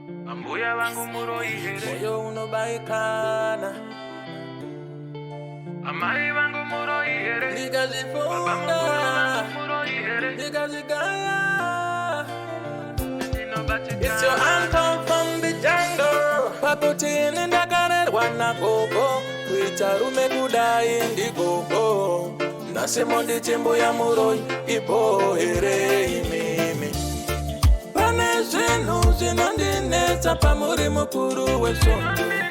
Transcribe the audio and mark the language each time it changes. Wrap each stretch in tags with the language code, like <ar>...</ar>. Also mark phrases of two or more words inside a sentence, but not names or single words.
<sn>Ambuya vangu muroi here? Moyo unobaikana. Amai vangu muroi here? Ndikazvifunga. Baba mukuru vangu muroi here? Ndikazvigaya. Ndinobatikana.</sn> <en>It's your uncle from the jungle.</en> <sn>Pakuti ini ndakarerwa nagogo. Kuita rume kudai ndigogo. Nhasi monditi mbuya muroi, ipo here imimi. Pane zvinhu zvinondinetsa pamuri mukuru wesvondo.</sn>